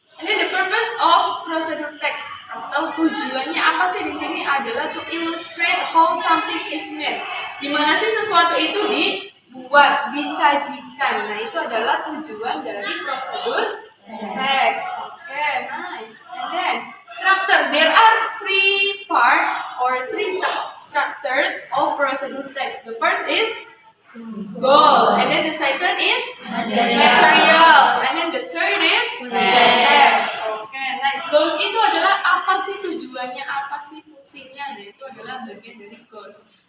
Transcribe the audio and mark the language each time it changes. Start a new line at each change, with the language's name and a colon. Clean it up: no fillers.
English: And then the purpose of procedure text
Indonesian: atau tujuannya apa sih di sini adalah
English: to illustrate how something is made.
Indonesian: Gimana sih sesuatu itu dibuat, disajikan. Nah, itu adalah tujuan dari prosedur text.
English: Okay, nice. And then structure. There are three parts or three structures of procedure text. The first is goal, and then the second is materials, and then the third is steps. Okay, nice.
Indonesian: Goals itu adalah apa sih tujuannya, apa sih fungsinya? Nah, itu adalah bagian dari goals.